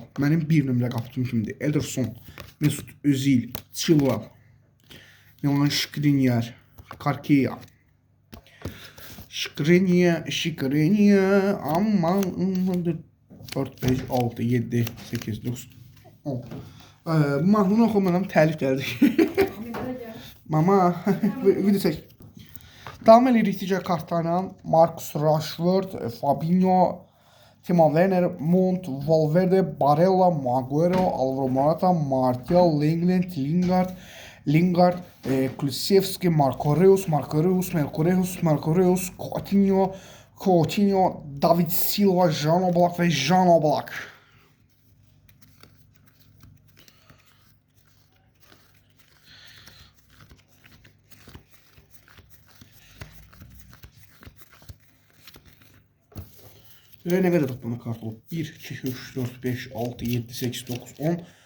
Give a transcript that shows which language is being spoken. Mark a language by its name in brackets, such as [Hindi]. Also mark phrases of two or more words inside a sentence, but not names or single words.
[Azerbaijani] Mənim bir nömrəli qapıcım kimdir? Ederson, Mesut Özil, Chilwell, Milan Skriniar, Karkeya, Skriniar, aman 4, 5, 6, 7, 8, 9, 10. Mahnını oxumaram, təlif gəldi. Mama, video çək. Davam edirik digər kartlarla. Marcus Rashford, Fabinho, Timo Werner, Mount, Valverde, Barella, Maguero, Alvaro Morata, Martial, Lingard, Kulusevski, Marco Reus, Coutinho, David Silva, Jan Oblak və Jan Oblak. Nə qədər toplama kart olub? 1, 2, 3, 4, 5, 6, 7, 8, 9, 10.